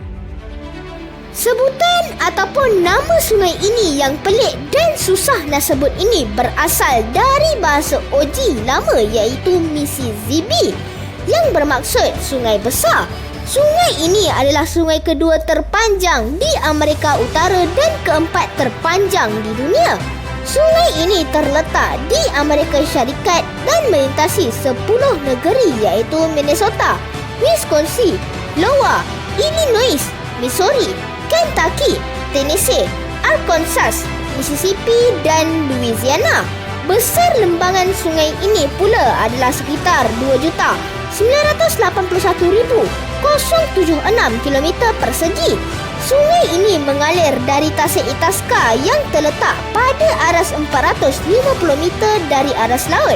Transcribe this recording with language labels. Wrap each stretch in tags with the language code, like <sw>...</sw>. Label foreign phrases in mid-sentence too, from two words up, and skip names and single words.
<ms>Sebutan ataupun nama sungai ini yang pelik dan susah nak sebut ini berasal dari bahasa Oji lama iaitu Mississippi yang bermaksud sungai besar. Sungai ini adalah sungai kedua terpanjang di Amerika Utara dan keempat terpanjang di dunia. Sungai ini terletak di Amerika Syarikat dan melintasi 10 negeri iaitu Minnesota, Wisconsin, Iowa, Illinois, Missouri, Kentucky, Tennessee, Arkansas, Mississippi dan Louisiana. Besar lembangan sungai ini pula adalah sekitar 2,981,076 km persegi. Sungai ini mengalir dari Tasik Itasca yang terletak pada aras 450 meter dari aras laut.</ms>